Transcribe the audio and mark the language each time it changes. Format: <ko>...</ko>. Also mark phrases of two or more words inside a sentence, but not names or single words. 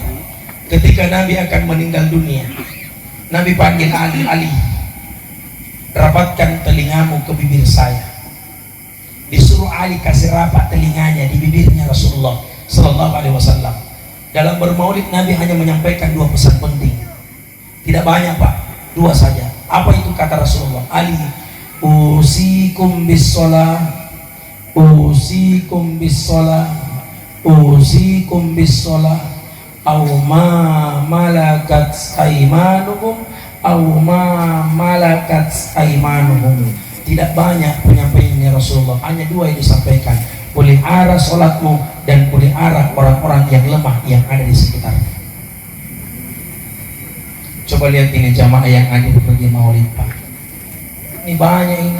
<id>Ketika Nabi akan meninggal dunia, Nabi panggil Ali, rapatkan telingamu ke bibir saya. Disuruh Ali kasih rapat telinganya di bibirnya Rasulullah SAW. Dalam bermaulid Nabi hanya menyampaikan 2 pesan penting. Tidak banyak Pak, 2 saja. Apa itu kata Rasulullah?</id> <ar>Ali، أوصيكم بالصلاة، أوصيكم بالصلاة، أوصيكم بالصلاة، أو ما ملكت أيمانكم، أو ما ملكت أيمانهم.</ar> <id>Tidak banyak penyampaiannya Rasulullah, hanya dua yang disampaikan: pelihara sholatmu dan pelihara orang-orang yang lemah yang ada di sekitarnya. Coba lihat ini jamaah yang ada pergi maulid Pak. Ini banyak ini.</id>